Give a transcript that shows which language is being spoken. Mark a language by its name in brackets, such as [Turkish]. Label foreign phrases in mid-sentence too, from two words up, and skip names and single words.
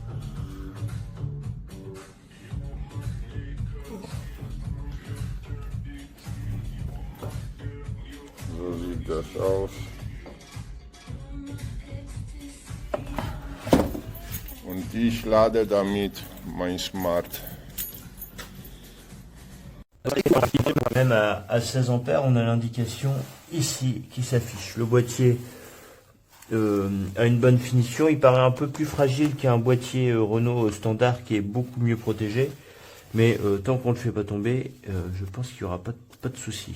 [German] So sieht das aus. Und ich lade damit mein Smart. [French] Même à 16 ampères, on a l'indication ici qui s'affiche. Le boîtier a une bonne finition. Il paraît un peu plus fragile qu'un boîtier Renault standard qui est beaucoup mieux protégé. Mais tant qu'on ne le fait pas tomber, je pense qu'il n'y aura pas de souci.